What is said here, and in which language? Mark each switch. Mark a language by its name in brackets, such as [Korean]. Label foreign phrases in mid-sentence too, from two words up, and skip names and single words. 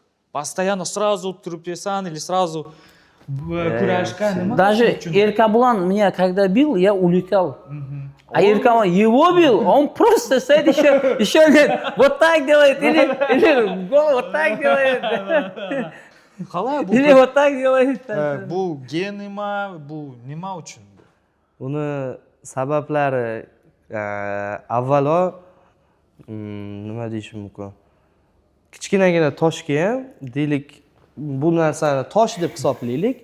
[Russian] Постоянно сразу трупесан или сразу курашка. Даже Эркаблан меня когда бил, я улетел. А Эркаблан его бил, он просто стоит еще нет, вот так делает, или вот так делает. Или вот так делает. [Uzbek] Bu gen nima, bu nima uchun? Uni sabablari avvalo nima deyishim mumkin? Kichkinagina toshga ham deylik, bu narsani tosh deb hisoblaylik.